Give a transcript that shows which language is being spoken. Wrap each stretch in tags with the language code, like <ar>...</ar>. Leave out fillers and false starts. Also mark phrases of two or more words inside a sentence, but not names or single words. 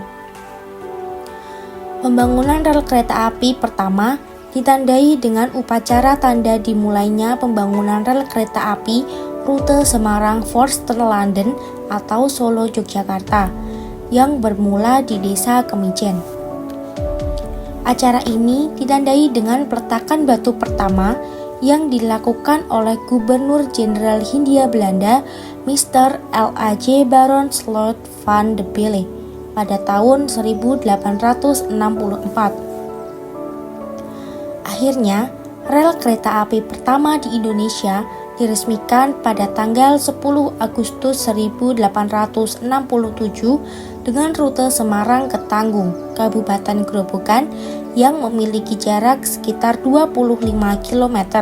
<id>Pembangunan rel kereta api pertama ditandai dengan upacara tanda dimulainya pembangunan rel kereta api rute Semarang-Voorst-Landen atau Solo Yogyakarta yang bermula di Desa Kemijen. Acara ini ditandai dengan peletakan batu pertama yang dilakukan oleh Gubernur Jenderal Hindia Belanda Mr. L.A.J. Baron Slot van de Belle pada tahun 1864. Akhirnya, rel kereta api pertama di Indonesia diresmikan pada tanggal 10 Agustus 1867 dengan rute Semarang ke Tanggung, Kabupaten Grobogan yang memiliki jarak sekitar 25 km.</id>